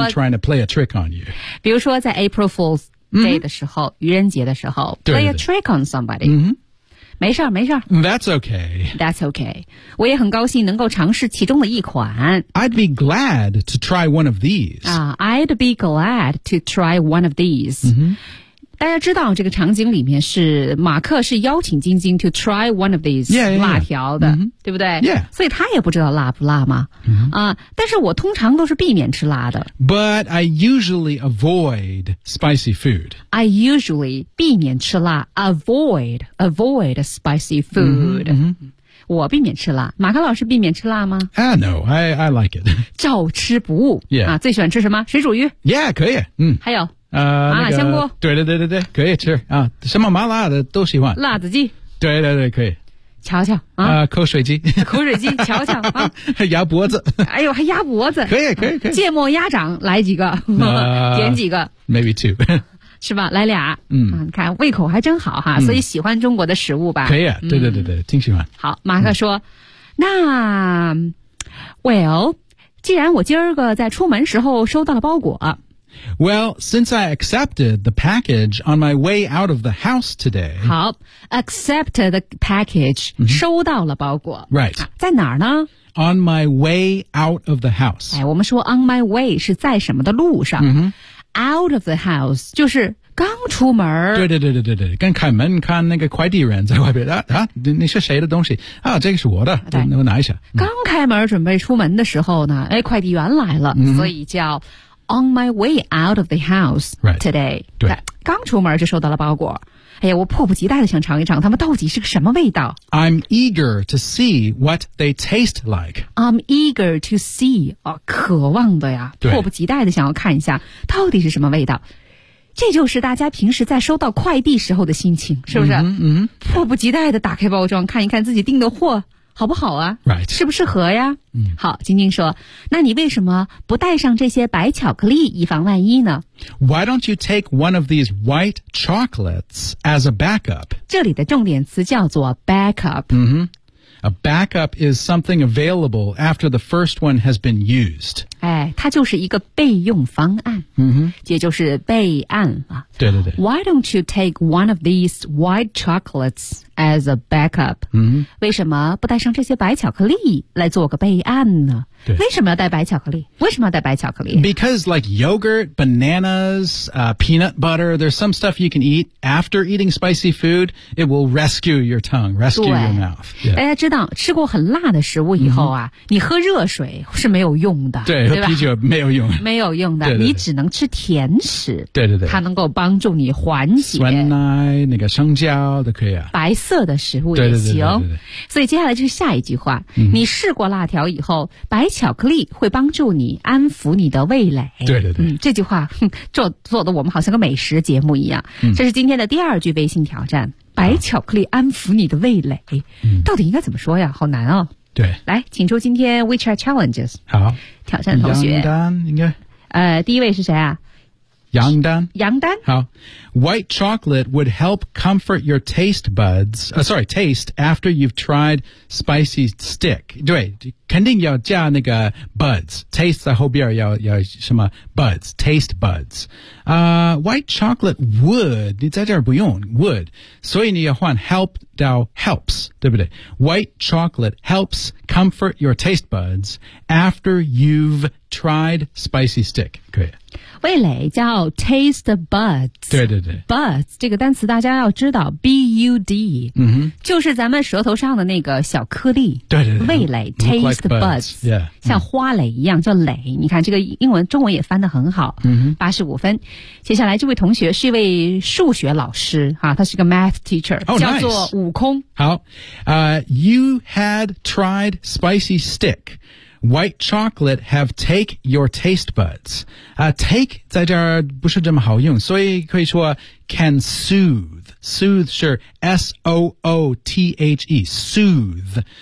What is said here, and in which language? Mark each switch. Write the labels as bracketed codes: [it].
[en] I wasn't trying to play a trick on you [zh] 比如说在 April Fool's Day 的时候愚人节的时候 [en] play a trick on somebody、 [zh] 没事 [en] That's okay [zh] 我也很高兴能够尝试其中的一款 [en] I'd be glad to try one of these、 I'd be glad to try one of these、 [zh] 大家知道这个场景里面是马克是邀请晶晶 [en] to try one of these [zh] 辣条的 对不对 [en] Yeah. [zh] 所以他也不知道辣不辣吗、但是我通常都是避免吃辣的 [en] But I usually avoid spicy food I usually [zh] 避免吃辣 [en] Avoid spicy food [zh] 我避免吃辣。马克老师避免吃辣吗？ [en] No, I like it. [zh] 照吃不误。 [en] Yeah. [zh] 啊，最喜欢吃什么？水煮鱼。 Yeah, 可以。嗯。还有麻辣香锅。对对对对对，可以吃啊，什么麻辣的都喜欢。辣子鸡。对对对，可以。瞧瞧啊，口水鸡。口水鸡，瞧瞧啊，鸭脖子。哎呦，还鸭脖子。可以可以可以。芥末鸭掌来几个？点几个 [en] ？Maybe two. [zh] 是吧？来俩。嗯，看胃口还真好哈，所以喜欢中国的食物吧？可以，对对对对，挺喜欢。好，马克说，那 ，Well， 既然我今儿个在出门时候收到了包裹。 [en] Well, since I accepted the package on my way out of the house today. [zh] 好 , [en] accept the package,、 [zh] mm-hmm. 收到了包裹。 [en] Right.、 [zh] 啊、在哪儿呢 [en] ?On my way out of the house. [zh] 哎，我们说 [en] on my way [zh] 是在什么的路上、 [en] mm-hmm. ? Out of the house, [zh] 就是刚出门。对对对对对对，跟开门看那个快递人在外边 你是谁的东西啊，这个是我的，我拿一下。刚开门准备出门的时候呢，哎，快递员来了、 [en] mm-hmm. [zh] 所以叫 [en] On my way out of the house today. Right. 对， [zh] 刚出门就收到了包裹。哎呀，我迫不及待的想尝一尝它们到底是个什么味道。 [en] I'm eager to see what they taste like. I'm eager to see. [zh] 哦，渴望的呀，迫不及待的想要看一下到底是什么味道。这就是大家平时在收到快递时候的心情，是不是？嗯、mm-hmm, mm-hmm. 迫不及待的打开包装，看一看自己订的货。好不好啊 [en] ?Right. [zh] 适不适合呀、嗯、好，晶晶说，那你为什么不带上这些白巧克力以防万一呢 [en] ?Why don't you take one of these white chocolates as a backup? [zh] 这里的重点词叫做 backup。嗯哼。 [en] A backup is something available after the first one has been used. [zh] 哎，它就是一个备用方案。嗯哼。也就是备案啊。对对对。 [en] Why don't you take one of these white chocolates as a backup? 嗯。 [zh] 为什么不带上这些白巧克力来做个备案呢？对。为什么要带白巧克力？为什么要带白巧克力？ [en] Because like yogurt, bananas, peanut butter, there's some stuff you can eat after eating spicy food. It will rescue your tongue, rescue your mouth. [zh] 对、yeah.。知道吃过很辣的食物以后啊、mm-hmm. 你喝热水是没有用的。对, 对吧，喝啤酒没有用。没有用的对对对，你只能吃甜食。对对对。它能够帮助你缓解。酸奶那个生姜都可以啊。白色的食物也行。对对对对对对。所以接下来就是下一句话、 mm-hmm. 你试过辣条以后白巧克力会帮助你安抚你的味蕾。对对对。嗯、这句话做的我们好像个美食节目一样。 Mm-hmm. 这是今天的第二句微信挑战。白巧克力安抚你的味蕾、嗯、到底应该怎么说呀，好难哦。对，来请出今天 WeChat Challenges。好，挑战同学杨丹应该第一位是谁啊？杨丹。杨丹，好。 [en] White chocolate would help comfort your taste buds、sorry taste after you've tried spicy stick。 [zh] 对，肯定要加那个 buds taste 在后边，要什么 buds taste buds、 [en] white chocolate would， [zh] 你在这儿不用 would， 所以你要换 help 到 helps， 对不对？ [en] White chocolate helps comfort your taste buds after you've tried spicy stick。 [zh] 可以，味蕾叫 taste buds。对对对， buds 这个单词大家要知道 bud、 mm-hmm. 就是咱们舌头上的那个小颗粒。对对对，味蕾 tasteThe buds, [en] yeah, [zh] 像花蕾一样、嗯、叫蕾，你看这个英文中文也翻得很好、嗯、 85分。接下来这位同学是一位数学老师、啊、他是个 [en] math teacher、 oh, [zh] 叫做悟空、 [en] nice. 好、You had tried spicy stick. White chocolate have take your taste buds、 [zh] take 在这儿不是这么好用，所以可以说 [en] can soothe。 Soothe 是 S-O-O-T-H-E, soothe.